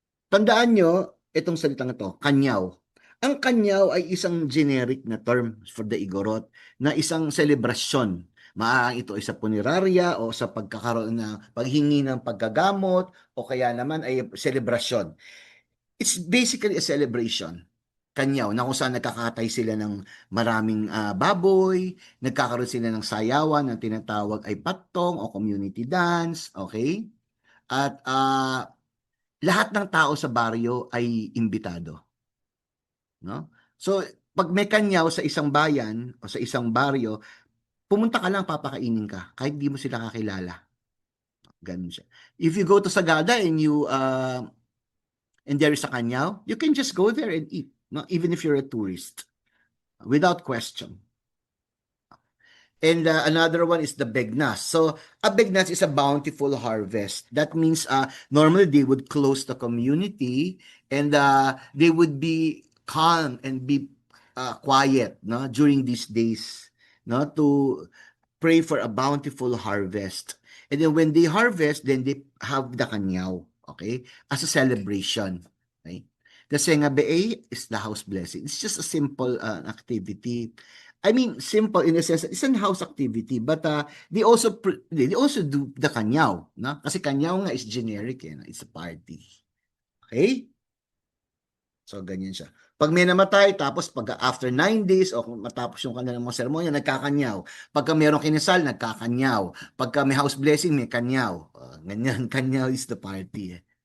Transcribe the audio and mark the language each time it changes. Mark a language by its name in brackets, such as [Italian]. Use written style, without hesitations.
[Filipino] Tandaan nyo, itong salitang ito, kanyaw. Ang kanyaw ay isang generic na term for the Igorot na isang selebrasyon. Maaaring ito ay sa punerarya o sa pagkakaroon ng paghingi ng paggagamot o kaya naman ay selebrasyon. [English] It's basically a celebration. [Filipino] Kanyaw, na kung saan nagkakatay sila ng maraming baboy, nagkakaroon sila ng sayawan na tinatawag ay patong o community dance, okay? At lahat ng tao sa baryo ay imbitado, no? So, pag may kanyaw sa isang bayan o sa isang baryo, pumunta ka lang, papakainin ka, kahit di mo sila kakilala. Ganun siya. [English] If you go to Sagada and there is a kanyaw, you can just go there and eat, no? Even if you're a tourist, without question. And another one is the Begnas. So, a Begnas is a bountiful harvest. That means normally they would close the community and they would be calm and be quiet, no, during these days, no, to pray for a bountiful harvest. And then when they harvest, then they have the kanyaw, okay, as a celebration. Okay? The Sengabe'e is the house blessing. It's just a simple activity. I mean, simple in a sense, it's an house activity, but they also do the kanyaw, no? [Filipino] Kasi kanyaw nga [English] is generic, no? It's a party. Okay? So, [Filipino] ganyan siya. Pag may namatay, tapos pag after 9 days, o kung matapos yung kanilang mga seremonya, nagkakanyaw. Pagka mayroong kinasal, nagkakanyaw. Pagka may house blessing, may kanyaw. [English] Ganyan, kanyaw is the party.